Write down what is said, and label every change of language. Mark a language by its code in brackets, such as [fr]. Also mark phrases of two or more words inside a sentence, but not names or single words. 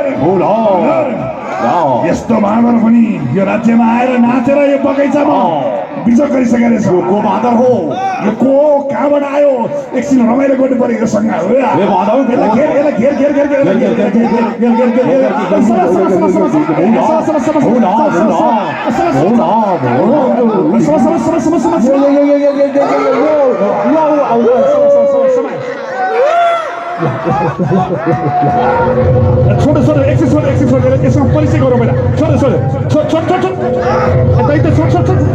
[ne] यस्तो भाँडर पनि यो राज्यमा आएर नाचेर यो बगैँचामा बिजोग गरिसकेको रहेछ को बाँदर हो यो को कहाँबाट आयो एकछिन रमाइलो गर्नु पर्यो योसँग ए बाँदर यसलाई घेर घेर घेर घेर घेर घेर घेर घेर घेर घेर घेर घेर [hi] छोड़ छोड़ एक से छोड़ इसका परिचय करो बेटा छोड़ छोड़ छोड़ छोड़ छोड़ छोड़ इधर छोड़ छोड़ छोड़